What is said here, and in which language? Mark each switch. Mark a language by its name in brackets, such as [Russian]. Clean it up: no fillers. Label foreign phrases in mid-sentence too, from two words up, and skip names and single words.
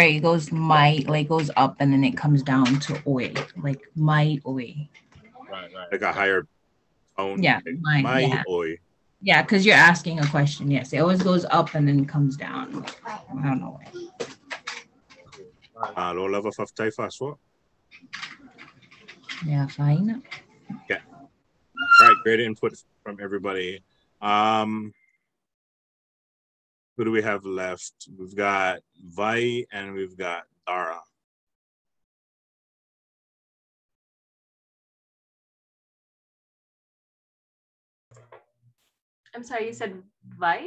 [English] It goes might, like goes up, and then it comes down to oi, like might oi. Right. Like a higher tone. Yeah, like, my oi. Yeah, because you're asking a question. Yes, it always goes up and then comes down. I don't know why. [Samoan] Lo lava faftai faswa. [English] Yeah, fine. Okay. All right, great input from everybody. Who do we have left? We've got Vai and we've got Dara. I'm sorry, you said Vi?